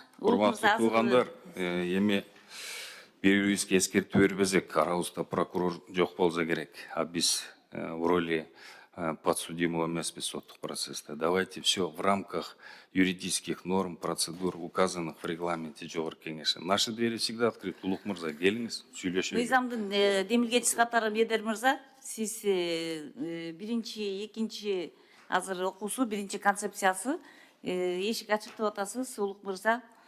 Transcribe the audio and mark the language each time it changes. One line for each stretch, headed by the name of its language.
Kyrgyz: Урматтуу туугандар, эми бири-бирибизге эскертүү бербесек, арабызда прокурор жок болсо керек. А биз
Russian: в роли подсудимого
Kyrgyz: эмеспиз соттук процесста.
Russian: Давайте все в рамках юридических норм, процедур, указанных в регламенте Жогорку Кеңеши. Наши двери всегда открыты.
Kyrgyz: Улук мырза, келиңиз, сүйлөшөлү. мыйзамдын демилгечиси катары Бедер мырза, сиз биринчи, экинчи азыр окуусу, биринчи концепциясы эшик ачык деп атасыз, улук мырза.